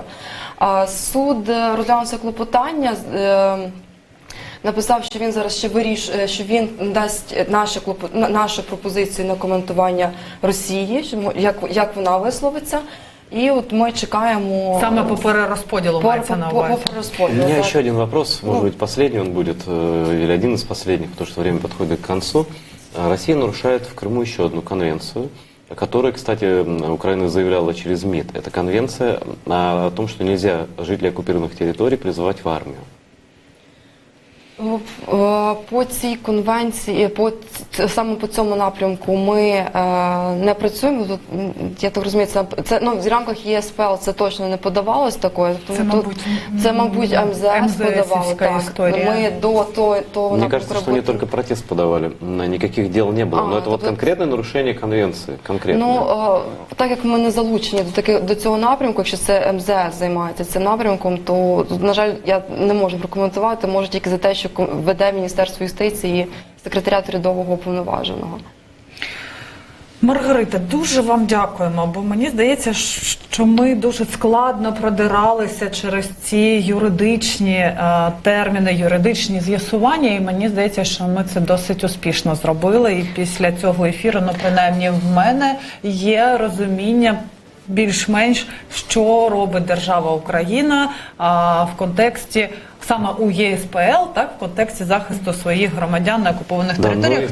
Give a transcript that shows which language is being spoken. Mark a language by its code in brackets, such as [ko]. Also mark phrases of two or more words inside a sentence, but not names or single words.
[uk] Суд розглянув це клопотання, написав, що він зараз ще вирішує, що він дасть нашу пропозицію на коментування Росії, як вона висловиться. І от ми чекаємо... Саме по перерозподілу мається на увазі. [ru] У меня еще один вопрос, может быть последний он будет, или один из последних, потому что время подходит к концу. Россия нарушает в Крыму еще одну конвенцию, о которой, кстати, Украина заявляла через МИД. Это конвенция о том, что нельзя жителей оккупированных территорий призывать в армию. [uk] По цій конвенції, саме по цьому напрямку ми не працюємо. Я так розумію, це в рамках ЄСПЛ це точно не подавалось такое. Це, мабуть, МЗС подавало. Так. Ми до того [ru] Мне кажется, что они только протест подавали, никаких дел не было. Но это вот конкретное нарушение конвенции. [uk] Ну, так як ми не залучені до цього напрямку, якщо це МЗС займається цим напрямком, то, на жаль, я не можу прокоментувати, можу тільки за те, що веде Міністерство юстиції секретаріат урядового уповноваженого. Маргарита, дуже вам дякуємо, бо мені здається, що ми дуже складно продиралися через ці юридичні терміни, юридичні з'ясування, і мені здається, що ми це досить успішно зробили, і після цього ефіру, ну, принаймні в мене є розуміння більш-менш, що робить держава Україна в контексті саме у ЄСПЛ, так, в контексті захисту своїх громадян на окупованих територіях.